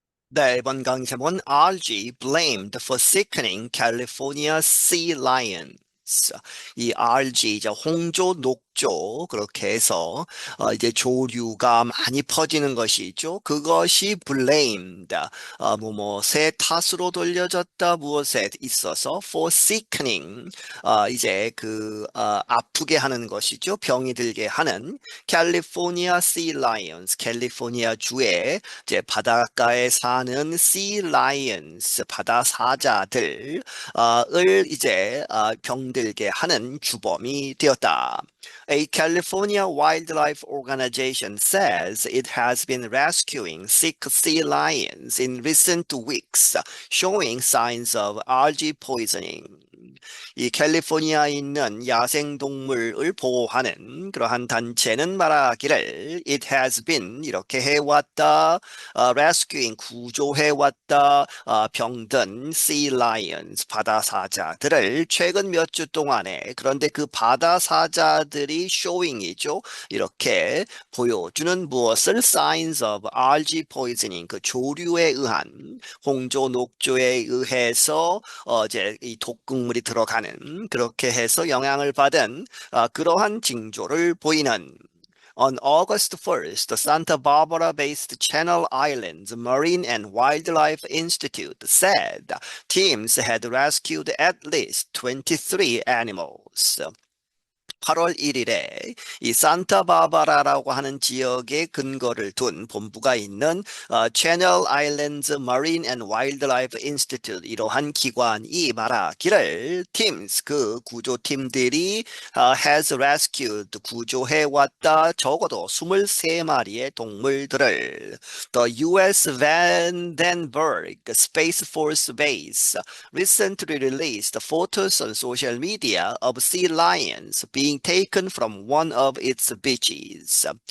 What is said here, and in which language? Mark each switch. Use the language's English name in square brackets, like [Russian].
[Korean] 네, 이번 강의 제목은 [English] RG blamed for sickening California sea lions. [Korean] 이 RG, 이제 홍조, 녹조, 그렇게 해서, 이제 조류가 많이 퍼지는 것이죠. 그것이 blamed, 새 탓으로 돌려졌다, 무엇에 있어서, for sickening, 이제 아프게 하는 것이죠. 병이 들게 하는 [English] California sea lions, [Korean] 캘리포니아 주의 이제 바닷가에 사는 sea lions, 바다 사자들, 을 이제 병들게 하는 주범이 되었다. [English] A California wildlife organization says it has been rescuing sick sea lions in recent weeks, showing signs of algae poisoning. [Korean] 이 캘리포니아에 있는 야생동물을 보호하는 그러한 단체는 말하기를 [English] it has been [Korean] 이렇게 해왔다, rescuing 구조해왔다, 병든 sea lions 바다 사자들을 최근 몇 주 동안에 그런데 그 바다 사자들이 showing이죠. 이렇게 보여주는 무엇을 [English] signs of algae poisoning [Korean] 그 조류에 의한 홍조 녹조에 의해서 이제 이 독극물이 들어가는 그렇게 해서 영향을 받은 그러한 징조를 보이는 [English] On August 1st, the Santa Barbara-based Channel Islands Marine and Wildlife Institute said teams had rescued at least 23 animals. [Korean] 8월 1일에 이 산타바바라라고 하는 지역에 근거를 둔 본부가 있는 Channel Islands Marine and Wildlife Institute 이러한 기관이 말하기를 teams 그 구조팀들이 [English] has rescued [Korean] 구조해왔다 적어도 23마리의 동물들을 [English] The U.S. Vandenberg Space Force Base recently released photos on social media of sea lions being taken from one of its beaches.